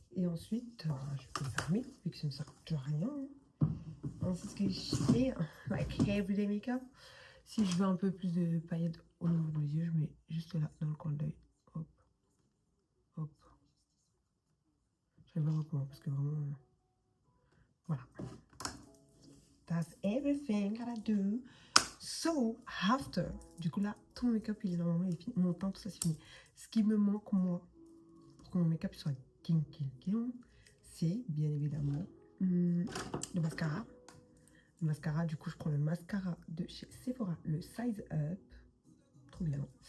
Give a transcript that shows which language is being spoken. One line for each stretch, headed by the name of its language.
French: Et ensuite, je peux le fermer, vu que ça ne sert à rien. Ensuite, ce que je fais,
English: like everyday makeup,
French: si je veux un peu plus de paillettes au niveau de mes yeux, je mets juste là, dans le coin de l'œil. Hop, hop. Je vais voir comment, parce que vraiment, voilà.
English: That's everything that I do. So, after,
French: du coup là, tout mon make-up, il est normalement fini. Mon teint, tout ça, c'est fini. Ce qui me manque, moi, pour que mon make-up soit king, c'est bien évidemment le mascara. Le mascara, du coup, je prends le mascara de chez Sephora, le Size Up. Trop bien.